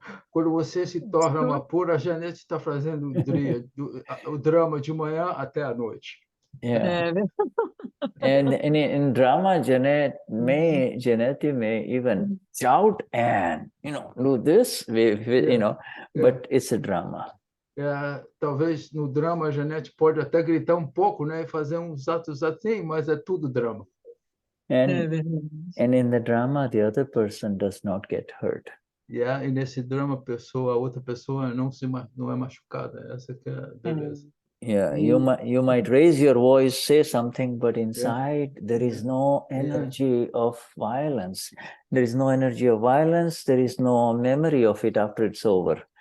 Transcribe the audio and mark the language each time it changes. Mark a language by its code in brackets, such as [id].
[pt] Quando você se torna Amapura, a Jeanette está fazendo o drama de manhã até a noite. [en] Yeah. And in drama, Jeanette may even shout and do this, but it's a drama. [pt] Talvez no drama a Jeanette pode até gritar um pouco, né, e fazer uns atos assim, mas é tudo drama. [en] And in the drama, the other person does not get hurt. [pt] E nesse drama, a outra pessoa não é machucada. Essa que é a beleza. [en] Yeah, you might raise your voice, say something, but inside there is no energy of violence. There is no energy of violence. There is no memory of it after it's over.